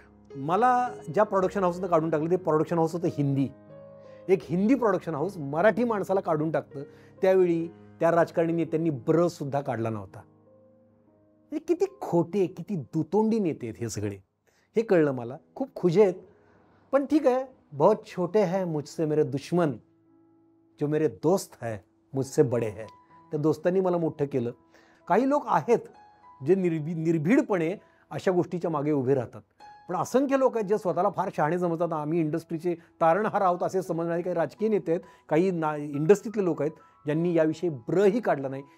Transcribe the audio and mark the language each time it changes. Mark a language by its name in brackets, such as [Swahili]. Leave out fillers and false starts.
[Marathi] मला ज्या प्रोडक्शन हाऊसनं काढून टाकलं ते प्रोडक्शन हाऊस होतं हिंदी. एक हिंदी प्रोडक्शन हाऊस मराठी माणसाला काढून टाकतं. त्यावेळी त्या राजकारणी नेत्यांनी सुद्धा काढला नव्हता. हे किती खोटे, किती दुतोंडी नेते आहेत हे सगळे, हे कळलं मला. खूप खुजे आहेत. पण ठीक आहे, [Hindi] बहुत छोटे हैं मुझसे मेरे दुश्मन, जो मेरे दोस्त है मुझसे बडे है. [Marathi] त्या दोस्तांनी मला मोठं केलं. काही लोक आहेत जे निर्भीडपणे अशा गोष्टीच्या मागे उभे राहतात. पण असंख्य लोक आहेत जे स्वतःला फार शहाणे समजतात. आम्ही इंडस्ट्रीचे तारणहार आहोत असे समजणारे काही राजकीय नेते आहेत, काही इंडस्ट्रीतले लोक आहेत ज्यांनी याविषयी ब्रही काढला नाही.